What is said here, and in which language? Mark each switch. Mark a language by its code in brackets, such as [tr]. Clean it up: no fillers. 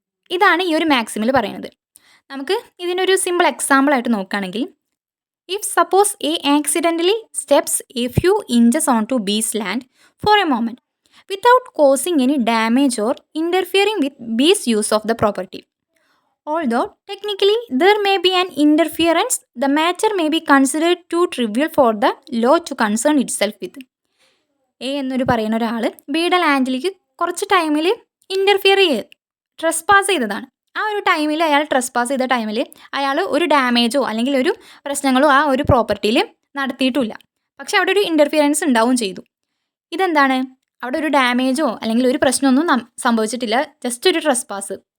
[ml] ഇതാണ് ഈ ഒരു മാക്സിമിൽ പറയുന്നത്. നമുക്ക് ഇതിനൊരു സിമ്പിൾ എക്സാമ്പിളായിട്ട് നോക്കുകയാണെങ്കിൽ, [en] If suppose a accidentally steps a few inches on to B's land for a moment without causing any damage or interfering with B's use of the property. Although technically there may be an interference, the matter may be considered too trivial for the law to concern itself with. [ml] A എന്നൊരു പറയുന്ന ഒരാൾ ബിയുടെ ലാൻഡിലേക്ക് കുറച്ച് ടൈമിൽ interfere trespass ചെയ്തതാണ്. ആ ഒരു ടൈമിൽ അയാൾ ട്രസ്പാസ് ചെയ്ത ടൈമിൽ അയാൾ ഒരു ഡാമേജോ അല്ലെങ്കിൽ ഒരു പ്രശ്നങ്ങളോ ആ ഒരു പ്രോപ്പർട്ടിയിൽ നടത്തിയിട്ടുമില്ല. പക്ഷെ അവിടെ ഒരു ഇൻ്റർഫിയറൻസ് ഉണ്ടാവുകയും ചെയ്തു. ഇതെന്താണ്, അവിടെ ഒരു ഡാമേജോ അല്ലെങ്കിൽ ഒരു പ്രശ്നമൊന്നും സംഭവിച്ചിട്ടില്ല, ജസ്റ്റ് ഒരു ട്രസ്പാസ്.